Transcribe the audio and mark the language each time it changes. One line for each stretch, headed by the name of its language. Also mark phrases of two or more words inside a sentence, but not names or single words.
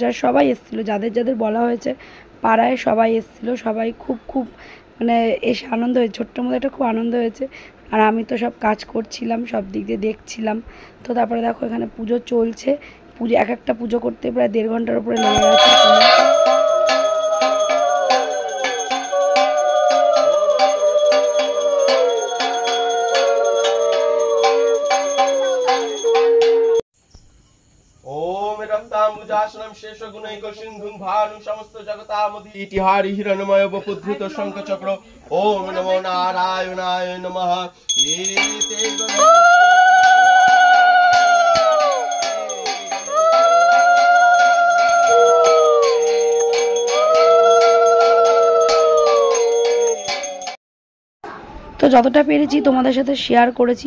Bangla: আর সবাই এসেছিলো, যাদের যাদের বলা হয়েছে পাড়ায় সবাই এসেছিলো, সবাই খুব মানে এসে আনন্দ হয়েছে, ছোট্ট মধ্যে একটা খুব আনন্দ হয়েছে। আর আমি তো সব কাজ করছিলাম, সব দিক দিয়ে দেখছিলাম। তো তারপরে দেখো এখানে পুজো চলছে, পুজো এক একটা পুজো করতে প্রায় 1.5 ঘন্টার উপরে লেগে গেছে।
Sanskrit: रक्ताम्बुजासनं शेषगुणैक सिन्धुं भानुं समस्त जगतामधि इतिहारि हिरण्मय वपुद्धृत शङ्खचक्र। ओम नमो नारायणाय नमः।
Bangla: তো যতটা পেরেছি তোমাদের সাথে শেয়ার করেছি।